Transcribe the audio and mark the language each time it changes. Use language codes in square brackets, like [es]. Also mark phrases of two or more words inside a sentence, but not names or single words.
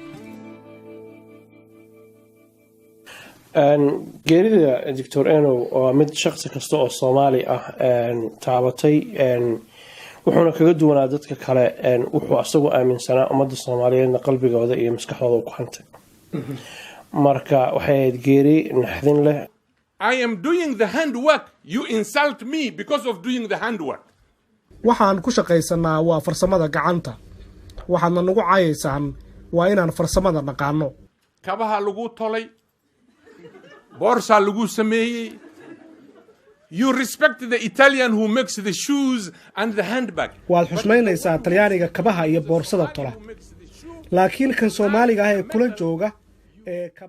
[so] geerida Dr. Enow oo mid shakhsi kasta oo Soomaali ah taabatay wuxuuna kaga duwanaa dadka kale wuxuu asagu aaminsanaa ummadda Soomaaliyeedna qalbigooda iyo maskaxdooda ku hantay marka waxay geeri naxdin leh. [en] I am doing the handwork. You insult me because of doing the handwork. [so] waxaan ku shaqaysanaa waa farsamada gacanta waxaadna nagu caayaysaan waa inaan farsamada naqaano. kabaha lagu tolay boorsa lagu sameeyay. [en] You respect the Italian who makes the shoes and the handbag. [so] waad xushmaynaysaa Talyaaniga kabaha iyo boorsada tola laakiin kan Soomaaliga ah ee kula jooga ee kabaha